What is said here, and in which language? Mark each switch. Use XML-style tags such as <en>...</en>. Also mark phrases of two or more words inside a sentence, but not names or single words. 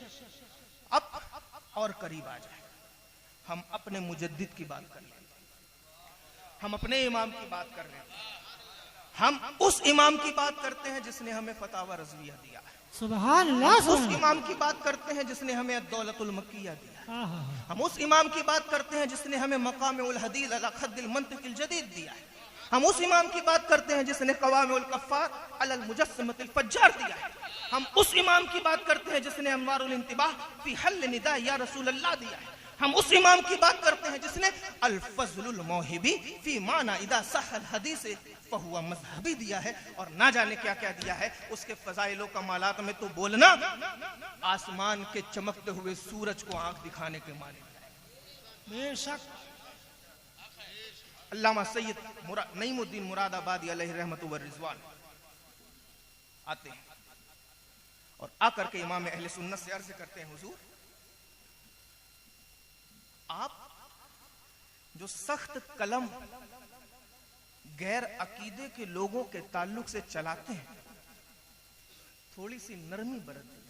<ur>اب اور قریب آ جائے، ہم اپنے مجدد کی بات کر لیں، ہم اپنے امام کی بات کر لیں، ہم اس امام کی بات کرتے ہیں جس نے ہمیں فتاویٰ رضویہ دیا ہے.</ur> <ar>سبحان الله,</ar> <ur>اس امام کی بات کرتے ہیں جس نے ہمیں الدولۃ المکیہ دیا ہے. ہاں. ہم اس امام کی بات کرتے ہیں جس نے ہمیں مقامع الحدید علی خد المنطق الجدید دیا ہے. ہم اس امام کی بات کرتے ہیں جس نے قوارع القہار علی المجسمۃ الفجار دیا ہے. ہم اس امام کی بات کرتے ہیں جس نے انوار الانتباہ فی حل نداء یا رسول اللہ دیا ہے. ہم اس امام کی بات کرتے ہیں جس نے الفضل الموہبی فی معنی اذا صح الحدیث فہو مذہبی دیا ہے، اور نہ جانے کیا کیا دیا ہے. اس کے فضائل و کمالات میں تو بولنا آسمان کے چمکتے ہوئے سورج کو آنکھ دکھانے کے مانے. بےشک. علامہ سید نعیم الدین مرادآبادی</ur> <ar>عليه رحمة ورضوان</ar> <ur>آتے ہیں اور آ کر کے امام اہل سنت سے عرض کرتے ہیں، حضور آپ جو سخت قلم غیر عقیدے کے لوگوں کے تعلق سے چلاتے ہیں، تھوڑی سی نرمی برتیں.</ur>